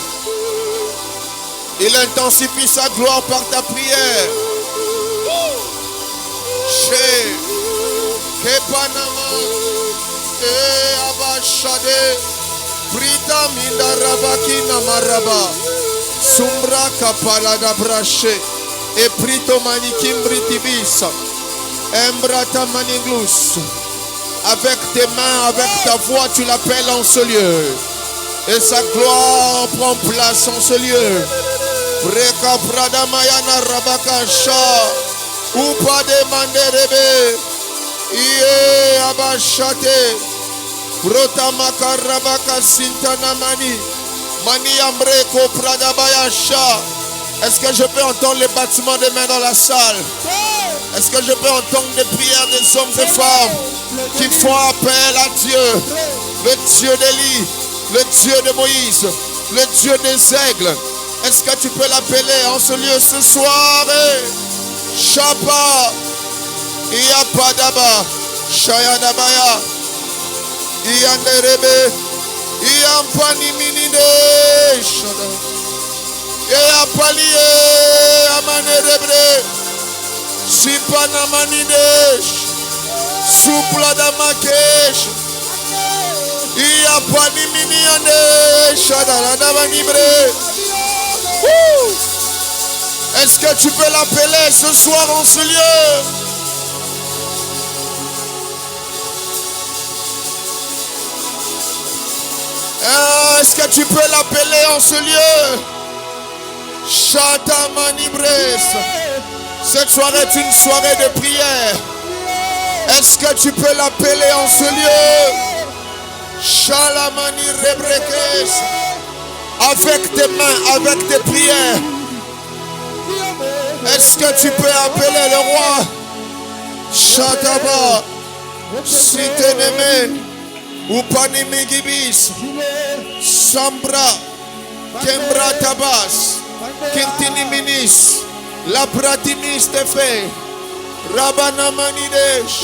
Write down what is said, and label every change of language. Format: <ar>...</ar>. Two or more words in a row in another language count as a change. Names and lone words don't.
<fr>Il intensifie sa gloire par ta prière. Chez Kepanama et Abashade Prita Minda Rabaki Namaraba Sumbra Kapala da Brache et Prito Manikim Britibisa Embrata Maninglus. Avec tes mains, avec ta voix, tu l'appelles en ce lieu. Et sa gloire prend place en ce lieu. Breka Pradamayana Rabakasha. Upa demande rebe. Iye Abashate. Protamaka Rabaka Sintanamani. Mani Ambreko Pradabayasha. Est-ce que je peux entendre les battements des mains dans la salle? Est-ce que je peux entendre les prières des hommes et femmes qui font appel à Dieu, le Dieu d'Élie, le Dieu de Moïse, le Dieu des aigles? Est-ce que tu peux l'appeler en ce lieu ce soir? Shapa, Iapadaba, Shayadabaya, Ianderebe, Iampani Minide, Iapalié, Amanerebre, Sipanamanidesh. Supla da makesh. Ia pani miniane Est-ce que tu peux l'appeler ce soir en ce lieu? Est-ce que tu peux l'appeler en ce lieu? Shatamanibres. Cette soirée est une soirée de prière. Est-ce que tu peux l'appeler en ce lieu? Shalamani Rebrekes. Avec tes mains, avec tes prières. Est-ce que tu peux appeler le roi? Shataba. Siteneme. Upanimigibis. Sambra. Kembra Tabas. Kintini-minis. La Pratimis te fait. Rabanamanidesh.</fr>